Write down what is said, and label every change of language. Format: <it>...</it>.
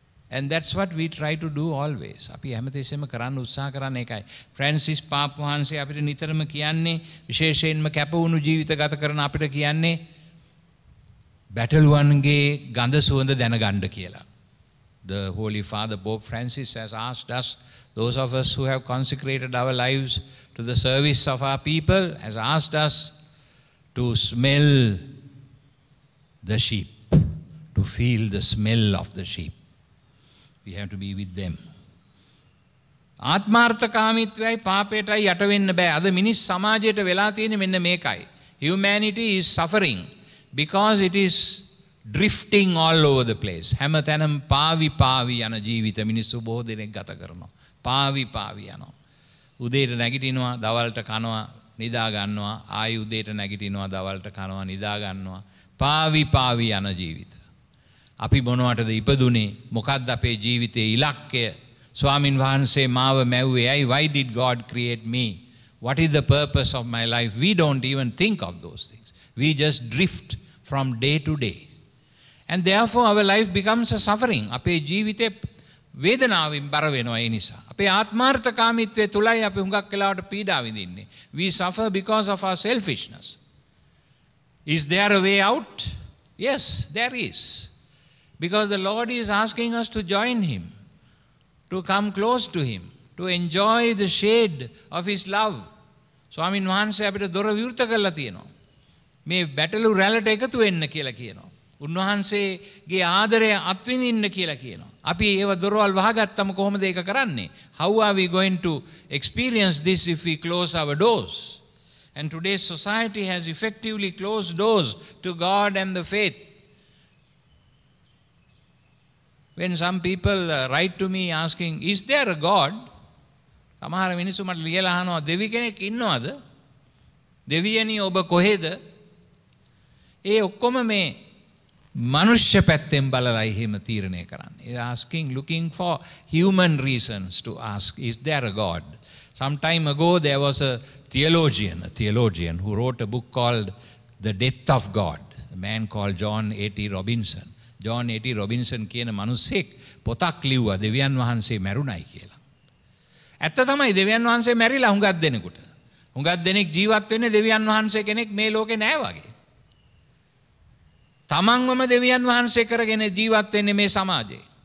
<en>And that's what we try to do always.</en> <si>අපි හැමතිස්සෙම කරන්න උත්සාහ කරන එකයි. ෆ්‍රැන්සිස් පාප් වහන්සේ අපිට නිතරම කියන්නේ, විශේෂයෙන්ම කැප වුණු ජීවිත ගත කරන අපිට කියන්නේ බැටළුවන්ගේ ගඳ සුවඳ දැනගන්න කියලා.</si> <en>The Holy Father Pope Francis has asked us, those of us who have consecrated our lives to the service of our people, has asked us to smell the sheep, to feel the smell of the sheep. We have to be with them.</en> <si>ආත්මාර්ථකාමීත්වයයි පාපයටයි යට වෙන්න බෑ. අද මිනිස් සමාජයට වෙලා තියෙන්නේ මෙන්න මේකයි.</si> <en>Humanity is suffering because it is drifting all over the place.</en> <si>හැමතැනම පාවි යන ජීවිත මිනිස්සු බොහෝ දෙනෙක් ගත කරනවා. පාවි යනවා. උදේට නැගිටිනවා, දවල්ට කනවා, නිදා ගන්නවා, ආයි උදේට නැගිටිනවා, දවල්ට කනවා, නිදා ගන්නවා. පාවි යන ජීවිත. අපි මොනවටද ඉපදුනේ? මොකක්ද අපේ ජීවිතයේ ඉලක්කය? ස්වාමින් වහන්සේ මාව මැව්වේ ඇයි?</si> <en>Why did God create me? What is the purpose of my life? We don't even think of those things. We just drift from day to day. And therefore our life becomes a suffering.</en> <si>අපේ ජීවිතේ වේදනාවෙන් බර වෙනවා ඒ නිසා. අපේ ආත්මාර්ථකාමීත්වයේ තුලයි අපි හුඟක් වෙලාවට පීඩා විඳින්නේ.</si> <en>We suffer because of our selfishness. Is there a way out? Yes, there is. Because the Lord is asking us to join Him, to come close to Him, to enjoy the shade of His love.</en> <si>ස්වාමීන් වහන්සේ අපිට දොර විවෘත කරලා තියෙනවා. මේ බැටළු රැළට එකතු වෙන්න කියලා කියනවා. උන්වහන්සේගේ ආදරය අත්විඳින්න කියලා කියනවා. අපි ඒව දොරවල් වහගත්තම කොහොමද ඒක කරන්නේ?</si> <en>How are we going to experience this if we close our doors? And today's society has effectively closed doors to God and the faith. When some people write to me asking, is there a God?</en> <si>සමහර මිනිස්සු මට ලියලා අහනවා දෙවි කෙනෙක් ඉන්නවද? දෙවියනි ඔබ කොහෙද? ඒ ඔක්කොම මේ මනුෂ්‍ය පැත්තෙන් බලලා එහෙම තීරණය කරන්නේ.</si> <en>They are asking, looking for human reasons to ask, is there a God? Some time ago there was a theologian who wrote a book called The Death of God. A man called John A.T. Robinson. John A.T.</en> <si>Robinson කියන මිනිස්සෙක් පොතක් ලිව්වා දෙවියන් වහන්සේ මැරුණයි කියලා. ඇත්ත තමයි දෙවියන් වහන්සේ මැරිලා හුඟක් දෙනෙකුට. හුඟක් දෙනෙක් ජීවත් වෙන්නේ දෙවියන් වහන්සේ කෙනෙක් මේ ලෝකේ නැහැ වගේ. තමන්වම දෙවියන් වහන්සේ කරගෙන ජීවත් වෙන්නේ මේ සමාජයේ.</si>